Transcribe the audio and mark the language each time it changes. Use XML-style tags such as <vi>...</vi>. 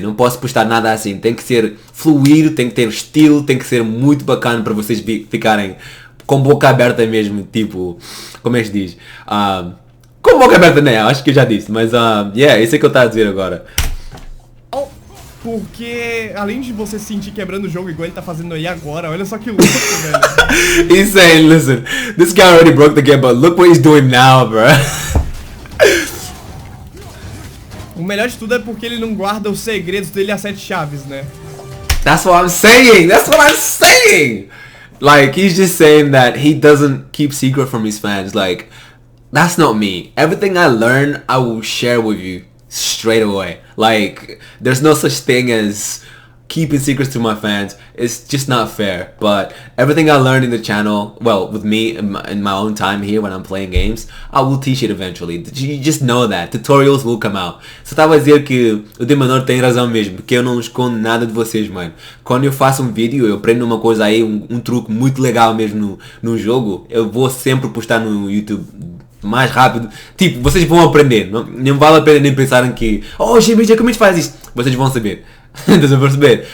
<pt>Não posso postar nada assim. Tem que ser fluido, tem que ter estilo, tem que ser muito bacana para vocês ficarem com boca aberta mesmo, tipo, como é que se diz? Com boca aberta, né? Acho que eu já disse, mas isso é que eu estava a dizer agora. Porque, além de você se sentir quebrando o jogo igual ele tá fazendo aí agora, olha só que louco, velho.</pt> <en>He's saying, listen, this guy already broke the game, but look what he's doing now, bro.</en> <pt>O melhor de tudo é porque ele não guarda os segredos dele a 7 chaves, né?</pt> <en>That's what I'm saying! That's what I'm saying! Like, he's just saying that he doesn't keep secret from his fans. Like, that's not me. Everything I learn, I will share with you straight away. Like, there's no such thing as keeping secrets to my fans. It's just not fair. But everything I learned in the channel, well, with me in my own time here when I'm playing games, I will teach it eventually. You just know that. Tutorials will come out.</en> <pt>Só estava a dizer que o DMENOR tem razão mesmo, porque eu não escondo nada de vocês, mano. Quando eu faço um vídeo, eu aprendo uma coisa aí, um truque muito legal mesmo no jogo, eu vou sempre postar no YouTube mais rápido. Tipo, vocês vão aprender. Não vale a pena nem pensarem que GameBreaker, como a gente faz isso? Vocês vão saber. Estás a perceber?</pt>